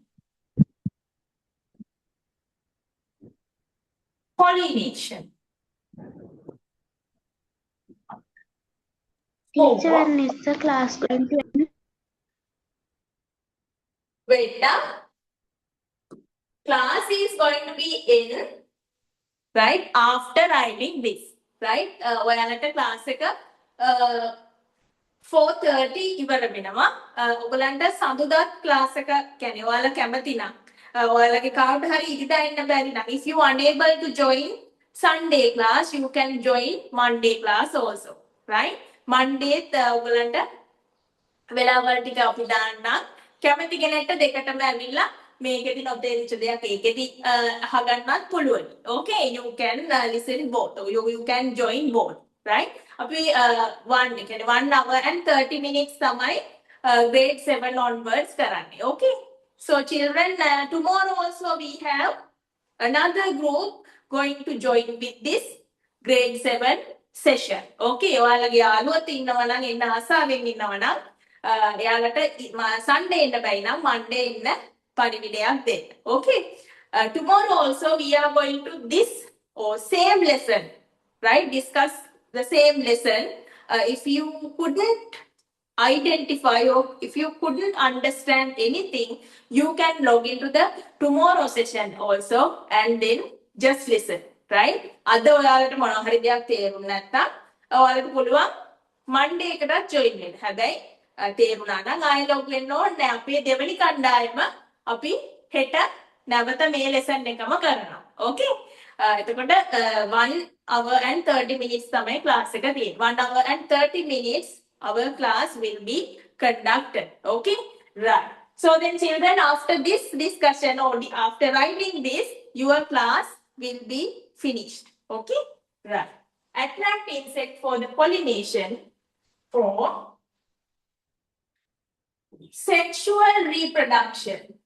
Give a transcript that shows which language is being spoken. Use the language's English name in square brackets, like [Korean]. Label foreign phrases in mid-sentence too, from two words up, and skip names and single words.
[English] Teacher, when is the class going to end? Wait, class is going to be in, right, after writing this, right? [Sinhala] ඔයාලට class එක 4:30 ඉවර වෙනවා. ඔයගලන්ට සඳුදාත් class එක කියන්නේ ඔයාලා කැමති නම් ඔයාලගේ කාට හරි ඉදිරියට එන්න බැරි නම්, [English] if you unable to join Sunday class, you can join Monday class also, right? [Sinhala] Monday ඔයගලන්ට වෙලාවල් ටික අපි දාන්නම්. කැමති කෙනෙක්ට දෙකටම ඇවිල්ලා මේකෙදි නොතේරිච්ච දෙයක් ඒකෙදි අහගන්නත් පුළුවන්. [English] Okay, you can listen both. You can join both, right? [Sinhala] අපි [English] 1 hour and 30 minutes [Sinhala] තමයි [English] grade 7 onwards කරන්නේ. Okay, so children, tomorrow also we have another group going to join with this grade 7 session. [Sinhala] Okay, ඔයාලගේ යාළුවෝ ඉන්නවා නම් එන්න ආසාවෙන් ඉන්නවා නම් එයාලට Sunday එන්න බැයි නම් Monday එන්න පණිවිඩයක් දෙන්න. [English] Okay, tomorrow also we are going to this same lesson, right? Discuss the same lesson. If you couldn't identify or if you couldn't understand anything, you can log into the tomorrow session also and then just listen, right? [Sinhala] අද ඔයාලට මොනවා හරි දෙයක් තේරුම් නැත්නම් ඔයාලට පුළුවන් Monday එකටත් join වෙන්න. හැබැයි තේරුණා නම් ආයෙ log වෙන්න ඕනේ නැහැ. අපේ දෙවෙනි කණ්ඩායම අපි හෙට නැවත මේ lesson එකම කරනවා. Okay? එතකොට [English] 1 hour and 30 minutes [Sinhala] තමයි class එක තියෙන්නේ. [English] 1 hour and 30 minutes our class will be conducted. Okay, right. So then children, after this discussion or after writing this, your class will be finished. Okay, right. Attract insect for the pollination for sexual reproduction.